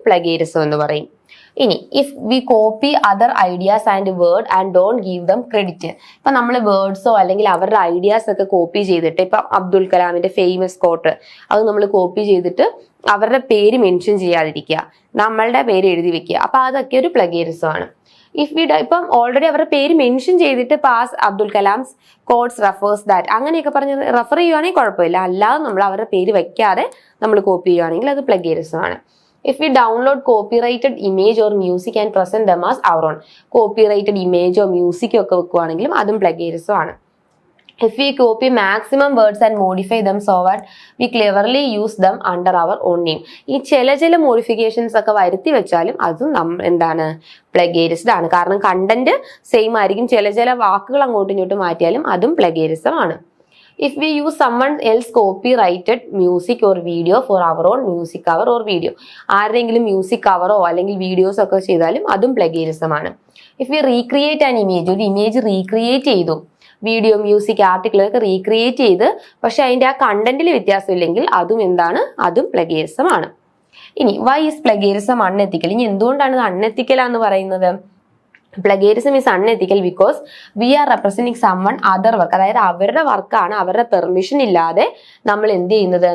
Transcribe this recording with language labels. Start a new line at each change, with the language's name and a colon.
Malayalam: പ്ലഗേരിസം എന്ന് പറയും. ഇനി
English: if we copy other ideas and word and don't give them credit,
Malayalam: ഇപ്പൊ നമ്മൾ വേർഡ്സോ അല്ലെങ്കിൽ അവരുടെ ഐഡിയാസ് ഒക്കെ കോപ്പി ചെയ്തിട്ട്, ഇപ്പൊ അബ്ദുൽ കലാമിന്റെ ഫേമസ് കോട്ട് അത് നമ്മൾ കോപ്പി ചെയ്തിട്ട് അവരുടെ പേര് മെൻഷൻ ചെയ്യാതിരിക്കുക, നമ്മളുടെ പേര് എഴുതി വെക്കുക, അപ്പൊ അതൊക്കെ ഒരു പ്ലഗേരിസം ആണ്. ഇഫ് വി ഇപ്പം ഓൾറെഡി അവരുടെ പേര് മെൻഷൻ ചെയ്തിട്ട് pass Abdul Kalam's quotes refers that അങ്ങനെയൊക്കെ പറഞ്ഞ് റെഫർ ചെയ്യുവാണെങ്കിൽ കുഴപ്പമില്ല. അല്ലാതെ നമ്മൾ അവരുടെ പേര് വെക്കാതെ നമ്മൾ കോപ്പി ചെയ്യുവാണെങ്കിൽ അത് പ്ലഗേരിസം ആണ്.
English: If we download copyrighted image or music and present them as our own, copyrighted image or music
Malayalam: ഒക്കെ വെക്കുവാണെങ്കിലും അതും പ്ലഗേരിസം ആണ്.
English: If we copy maximum words and modify them so that we cleverly use them under our own name,
Malayalam: ഈ ചില modifications ഒക്കെ വരുത്തി വെച്ചാലും അതും എന്താണ്? പ്ലഗേരിസ്ഡ് ആണ്. കാരണം കണ്ടന്റ് സെയിം ആയിരിക്കും, ചില വാക്കുകൾ അങ്ങോട്ടും ഇങ്ങോട്ടും മാറ്റിയാലും അതും പ്ലഗേരിസം ആണ്.
English: If we use someone else copyrighted music or video for our own music cover or video,
Malayalam: ആരുടെയെങ്കിലും മ്യൂസിക് കവറോ അല്ലെങ്കിൽ വീഡിയോസ് ഒക്കെ ചെയ്താലും അതും പ്ലഗേരിസം ആണ്.
English: If we recreate an image,
Malayalam: ഒരു ഇമേജ് റീക്രിയേറ്റ് ചെയ്തു, വീഡിയോ, മ്യൂസിക്, ആർട്ടിക്കിളൊക്കെ റീക്രിയേറ്റ് ചെയ്ത് പക്ഷെ അതിന്റെ ആ കണ്ടന്റിൽ വ്യത്യാസമില്ലെങ്കിൽ അതും എന്താണ്? അതും പ്ലഗേരിസം ആണ്. ഇനി
English: Why is plagiarism unethical?
Malayalam: ഇനി എന്തുകൊണ്ടാണ് ഇത് അൺഎത്തിക്കൽ എന്ന് പറയുന്നത്?
English: plagiarism is unethical because we are representing someone other work,
Malayalam: അതായത് അവരുടെ വർക്കാണ് അവരുടെ പെർമിഷൻ ഇല്ലാതെ നമ്മൾ എന്ത് ചെയ്യുന്നത്?